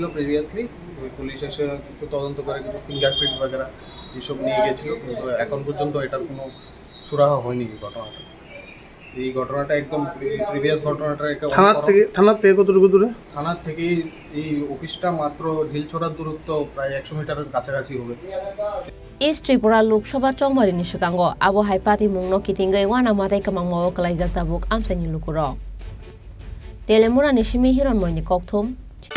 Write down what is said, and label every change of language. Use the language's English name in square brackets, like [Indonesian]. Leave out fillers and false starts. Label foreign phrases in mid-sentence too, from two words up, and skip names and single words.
[Bangla] প্রিভিয়াসলি ওই পুলিশ এসে কিছু তদন্ত করে কিছু ফিঙ্গারপ্রিন্ট বগেরা এইসব নিয়ে গেছিলো কিন্তু এখন পর্যন্ত এটার কোনো সুরাহা হয়নি এই ঘটনাটা একদম প্রিভিয়াস ঘটনাটা থানার থেকে কতটুকু দূরে থানার থেকে এই অফিসটা মাত্র ঢিলছোড়ার দূরত্ব প্রায় 100 মিটারের কাছাকাছি হবে [Kok Borok] East Tripura Lok Sabha chongbari ni sekango abo hai patimungno kitingai wana matai kamangmo kalaijak tabuk amsani lukuro Telemura ni simi hiron moini kokthum